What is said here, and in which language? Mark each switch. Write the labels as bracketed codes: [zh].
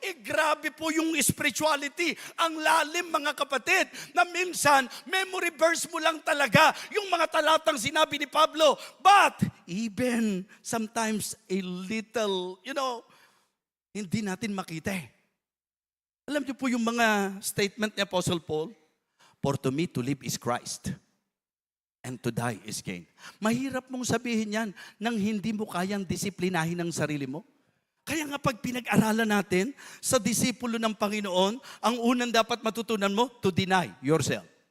[tl] Grabe po yung spirituality. Ang lalim, mga kapatid, na minsan, memory verse mo lang talaga yung mga talatang sinabi ni Pablo. [en] But, even sometimes a little, [tl] hindi natin makita eh. Alam niyo po yung mga statement ni Apostle Paul? [en] For to me to live is Christ, and to die is gain. [tl] Mahirap mong sabihin yan nang hindi mo kayang disiplinahin ang sarili mo. Kaya nga pag pinag-aralan natin sa disipulo ng Panginoon, ang unang dapat matutunan mo, [en] to deny yourself.